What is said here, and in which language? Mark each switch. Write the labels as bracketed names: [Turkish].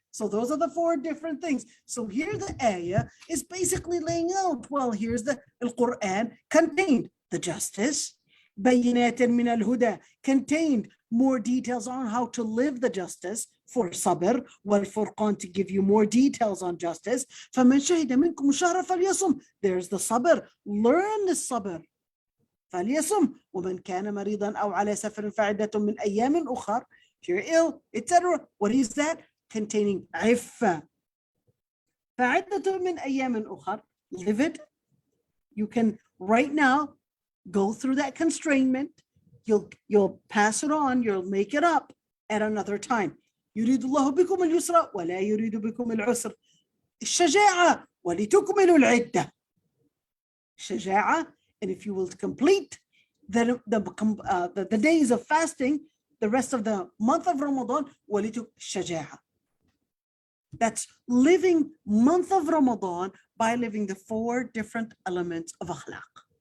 [English] So those are the 4 different things. So here the ayah is basically laying out, well, here's the Quran contained the justice, [Arabic] bayinat min al-huda, [English] contained more details on how to live the justice for sabr, wal furqan, to give you more details on justice. [Arabic] فَمَنْ شَهِدَ مِنْكُمُ الشَّهْرَ فَلْيَصُمْ, [English] there's the sabr, learn the sabr. [Arabic] فَلْيَصُمْ وَمَنْ كَانَ مَرِيضًا أَوْ عَلَى سَفَرٍ فَعِدَّةٌ مِنْ أَيَّامٍ أُخَرَ, [English] if you're ill, etc. What is that? Containing iffa. [Arabic] فَعِدَّةٌ مِنْ أَيَّامٍ أُخَرَ, [English] live it. You can right now go through that constrainment. You'll pass it on, you'll make it up at another time. [Arabic] يريد الله بكم اليسر ولا يريد بكم العسر. الشجاعة ولتكملوا العدة. [English] شجاعة, and if you will complete the days of fasting, the rest of the month of Ramadan, شجاعة. That's living month of Ramadan by living the 4 different elements of akhlaq.